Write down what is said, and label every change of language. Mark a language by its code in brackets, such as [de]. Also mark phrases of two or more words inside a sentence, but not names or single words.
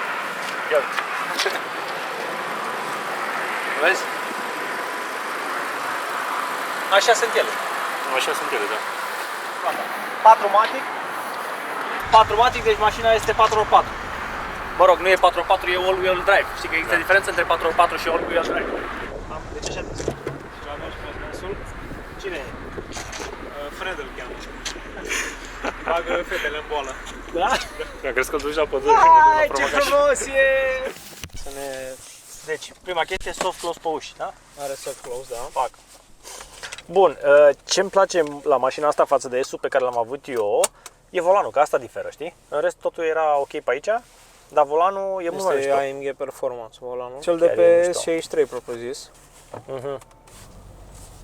[ro] Ia uite. Vezi? Așa sunt ele. Așa sunt ele, da. 4matic. 4matic, deci mașina este 4x4. Mă rog, nu e 4x4, e [en] all-wheel drive. [ro] Știi că există diferență între 4x4 și [en] all-wheel drive. [ro] Deci așa. Și la noi și pe dânsul, Cine e? Fred îl cheamă. Bagă fetele în boală. Da? Mi-a crezut că îl duci la pădure. Ai, ce frumos e! Să ne... Deci, prima chestie, [en] soft close [ro] pe uși, da? Are [en] soft close, [ro] da. Fac. Bun, ce-mi place la mașina asta față de S-ul pe care l-am avut eu, e volanul, că asta diferă, știi? În rest totul era ok pe aici, dar volanul e mult mai Este mișto. AMG Performance volanul. Cel de Chiar e pe mișto. S63 propriu zis.